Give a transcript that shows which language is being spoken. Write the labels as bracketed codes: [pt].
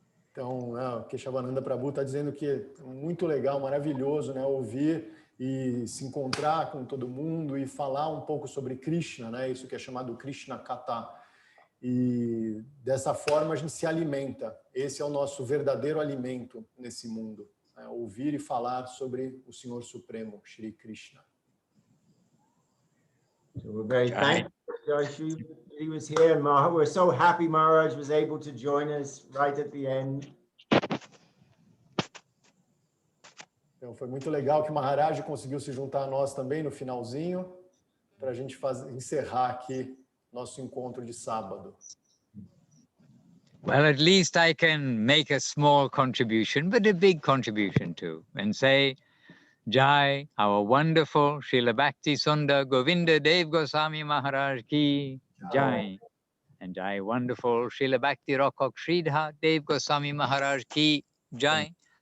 [pt] Então, o Keshavananda Prabhu está dizendo que é muito legal, maravilhoso, né, ouvir e se encontrar com todo mundo e falar um pouco sobre Krishna, né, isso que é chamado Krishna Katha. E dessa forma a gente se alimenta. Esse é o nosso verdadeiro alimento nesse mundo, né, ouvir e falar sobre o Senhor Supremo, Shri Krishna. [en] So we're very thankful that he was here, and we're so happy Maharaj was able to join us right at the end. [pt] Então foi muito legal que o Maharaj conseguiu se juntar a nós também no finalzinho, para a gente encerrar aqui nosso encontro de sábado. [en] Well, at least I can make a small contribution, but a big contribution too, and say, Jai, our wonderful Srila Bhakti Sundar Govinda Dev Goswami Maharaj ki Jai. And Jai, wonderful Srila Bhakti Rakak Sridhar Dev Goswami Maharaj ki Jai.